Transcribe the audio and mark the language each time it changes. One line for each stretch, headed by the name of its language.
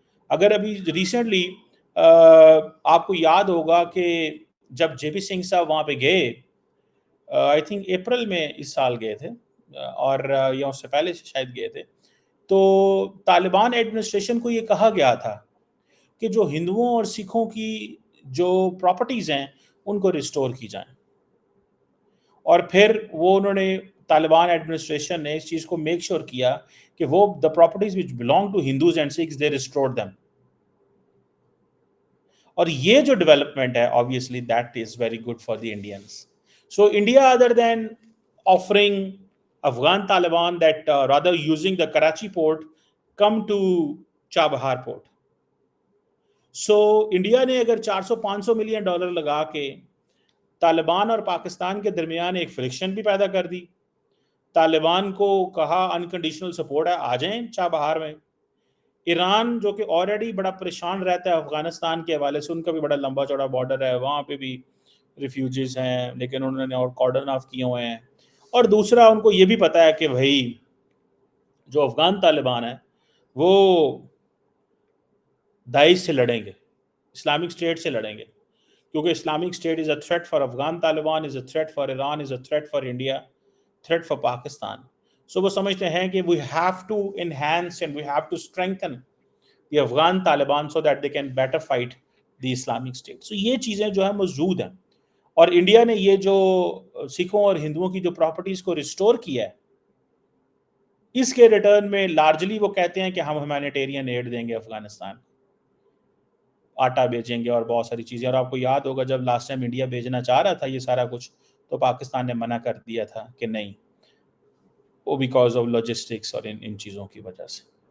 Urdu: اگر ابھی ریسنٹلی آپ کو یاد ہوگا کہ جب جے پی سنگھ صاحب وہاں پہ گئے، آئی تھنک اپریل میں اس سال گئے تھے اور یا اس سے پہلے شاید گئے تھے، تو طالبان ایڈمنسٹریشن کو یہ کہا گیا تھا کہ جو ہندوؤں اور سکھوں کی جو پراپرٹیز ہیں ان کو ریسٹور کی جائیں. اور پھر وہ انہوں نے طالبان ایڈمنسٹریشن نے اس چیز کو میک شور کیا کہ وہ
English: the properties which belong to Hindus and Sikhs they restored them.
Urdu: اور یہ جو ڈیولپمنٹ ہے
English: obviously that is very good for the Indians. So India, other than offering Afghan Taliban that rather using the Karachi port, come to Chabahar port.
Urdu: So India نے اگر $400-500 million لگا کے طالبان اور پاکستان کے درمیان ایک فرکشن بھی پیدا کر دی، طالبان کو کہا انکنڈیشنل سپورٹ ہے آ جائیں چابہار میں. ایران جو کہ آلریڈی بڑا پریشان رہتا ہے افغانستان کے حوالے سے، ان کا بھی بڑا لمبا چوڑا بارڈر ہے، وہاں پہ بھی ریفیوجیز ہیں لیکن انہوں نے اور کارڈن آف کیے ہوئے ہیں. اور دوسرا ان کو یہ بھی پتا ہے کہ بھائی جو افغان طالبان ہیں وہ داعش سے لڑیں گے، اسلامک اسٹیٹ سے لڑیں گے، کیونکہ Islamic state
English: Is a threat for Afghan Taliban, is a threat for Iran, is a threat for India, threat for Pakistan.
Urdu: سو وہ سمجھتے ہیں کہ
English: we have to enhance and we have to strengthen the Afghan Taliban so that they can better fight the Islamic State.
Urdu: So یہ چیزیں جو ہیں موجود ہیں، اور انڈیا نے یہ جو سکھوں اور ہندوؤں کی جو پراپرٹیز کو ریسٹور کیا ہے، اس کے ریٹرن میں لارجلی وہ کہتے ہیں کہ ہم ہیومینیٹیرین ایڈ دیں گے افغانستان. آٹا بیچیں گے اور بہت ساری چیزیں. اور آپ کو یاد ہوگا جب لاسٹ ٹائم انڈیا بھیجنا چاہ رہا تھا یہ سارا کچھ تو پاکستان نے منع کر دیا تھا کہ نہیں, وہ
English: because of logistics
Urdu: اور ان چیزوں کی وجہ سے.